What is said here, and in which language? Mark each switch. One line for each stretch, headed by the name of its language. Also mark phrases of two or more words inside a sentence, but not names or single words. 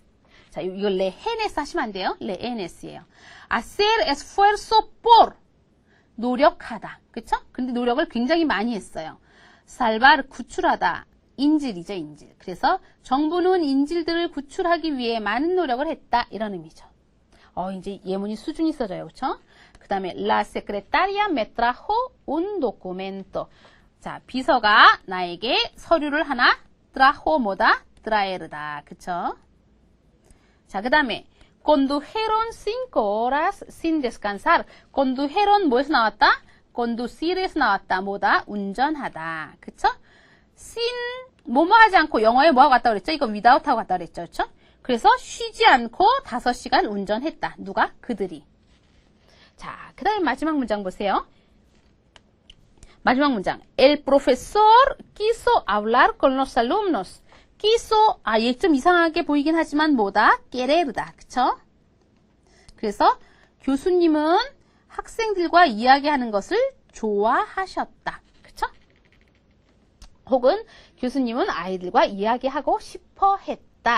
Korean: 자, 이거 rehenes 하시면 안 돼요. rehenes이에요.
Spanish: Hacer esfuerzo por,
Korean: 노력하다. 그쵸? 근데 노력을 굉장히 많이 했어요. salvar, 구출하다. 인질이죠, 인질. 그래서 정부는 인질들을 구출하기 위해 많은 노력을 했다. 이런 의미죠. 이제 예문이 수준이 있어져요. 그쵸? 그 다음에
Spanish: La secretaria me trajo un documento.
Korean: 자, 비서가 나에게 서류를 하나 trajo 뭐다? traer다. 그쵸? 자, 그 다음에
Spanish: condujeron 5 horas sin descansar.
Korean: condujeron 뭐에서 나왔다? conducir에서 나왔다. 뭐다? 운전하다. 그쵸? sin 뭐뭐 하지 않고 영어에 뭐하고 갔다 그랬죠? 이거 without 하고 갔다 그랬죠. 그쵸? 그래서 쉬지 않고 5시간 운전했다. 누가? 그들이. 자, 그 다음에 마지막 문장 보세요. 마지막 문장.
Spanish: El profesor quiso hablar con los alumnos. quiso,
Korean: 얘 좀 이상하게 보이긴 하지만 뭐다? querer다. 그쵸? 그래서 교수님은 학생들과 이야기하는 것을 좋아하셨다. 그쵸? 혹은 교수님은 아이들과 이야기하고 싶어 했다.